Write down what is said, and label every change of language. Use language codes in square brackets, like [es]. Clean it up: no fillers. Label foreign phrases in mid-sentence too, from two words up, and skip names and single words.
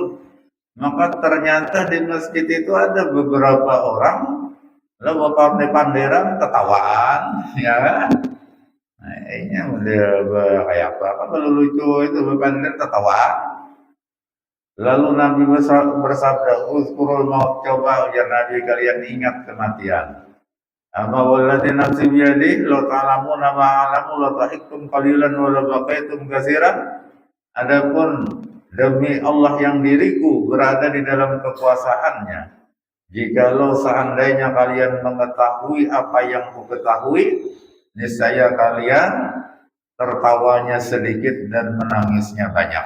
[bjn] Maka ternyata di masjid itu ada beberapa orang, lalu bapak panderan ketawaan, ya kan? Nah, ini udah kayak apa? Kalau lucu itu panderan ketawaan. Lalu Nabi bersabda, [ar] "اذكروا الموت, [bjn] coba ujar Nabi kalian ingat kematian. [ar] أما والذي نفسي بيدي لو تعلمون ما أعلم لضحكتم قليلا ولبكيتم كثيرا." [id] Adapun demi Allah yang diriku berada di dalam kekuasaannya, jikalau seandainya kalian mengetahui apa yang ku ketahui, niscaya kalian tertawanya sedikit dan menangisnya banyak.